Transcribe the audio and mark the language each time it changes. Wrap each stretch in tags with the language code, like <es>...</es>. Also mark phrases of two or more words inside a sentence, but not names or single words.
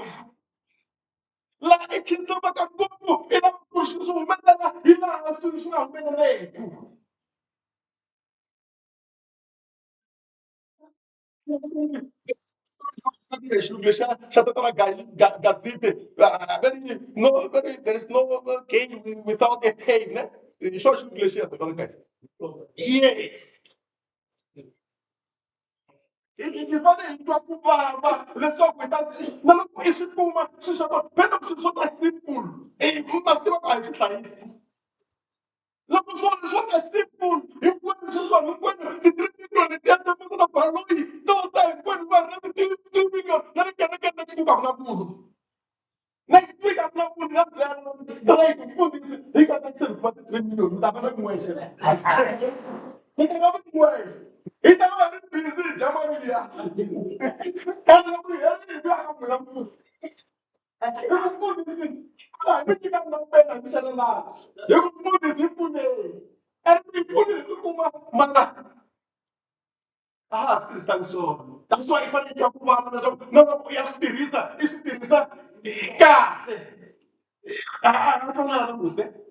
<ts>Laha hi khinsamaka ngopfu hi laha ku ri swilo swi humelela hi laha swilo swi nga humeleleku. Xilungu lexiya xa tatana Gazite</ts> <en>there is no gain without a pain.</en> <ts>Hi xona xilungu lexiya tatana Gazite. Yes. Hi fanele hi twa ku vava leswaku hi ta na loko i swi kuma swilo swa kona phela swilo swo ta simple. Ma swi tiva ku a hi swi hlayisi. Loko swo ta simple hinkwenu swilo swa hinkwenu ti-3 million letiya ta na baloyi to ta hinkwenu va rhela ti-3 million na le kerekeni</ts> <en>next week</en> <ts>a ku na munhu.</ts> <en>Next week</en> <ts>a ku na munhu na byela straight mfundhisi hi nga ta kuma ti-3 million mi ta va mi n'wexe. Mi ta va mi n'wexe. Hi ta va hi ri busy hi dya mali liya. Ende loko hi herile hi vuya ka n'wina mfumo. mi nyika na pena mi xana la hi ku mfundhisi hi pfuneni and mi pfunile ku kuma mara swi tirhisanga swona</ts> <en>that's why</en> <ts>i fanele ku vana leswaku na loko ya swi tirhisa i swi tirhisa kahle a twanana musi</ts>